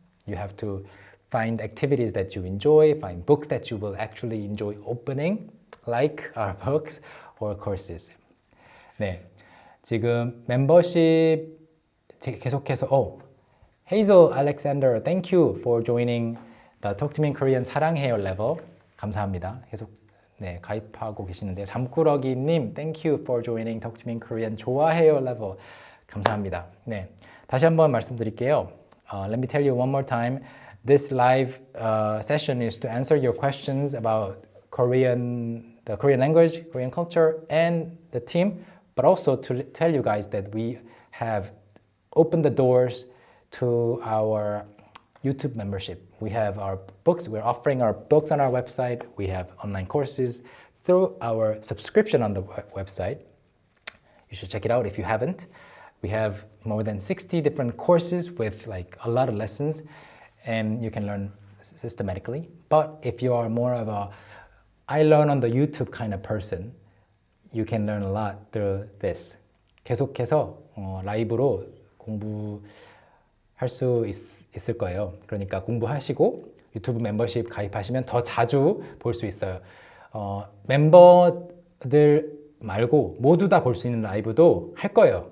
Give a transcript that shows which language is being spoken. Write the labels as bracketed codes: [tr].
[en] You have to find activities that you enjoy, find books that you will actually enjoy opening, like our books or courses. [ko] 네, 지금 멤버십 계속해서 [en] Hazel Alexander, thank you for joining the Talk to Me in Korean 사랑해요 level. [ko] 감사합니다. 계속 네, 가입하고 계시는데요. [en] 잠꾸러기님, thank you for joining Talk to Me in Korean 좋아해요 level. [ko] 감사합니다. 네, 다시 한번 말씀드릴게요. [en] Let me tell you one more time. This live session is to answer your questions about the Korean language, Korean culture, and the team, but also to tell you guys that we have opened the doors to our YouTube membership. We have our books. We're offering our books on our website. We have online courses through our subscription on the website. You should check it out if you haven't. We have more than 60 different courses with like a lot of lessons, and you can learn systematically. But if you are more of a I learn on the YouTube kind of person, you can learn a lot through this. [ko] 계속해서 라이브로 공부할 수 있을 거예요. 그러니까 공부하시고 유튜브 멤버십 가입하시면 더 자주 볼 수 있어요. 멤버들 말고 모두 다 볼 수 있는 라이브도 할 거예요.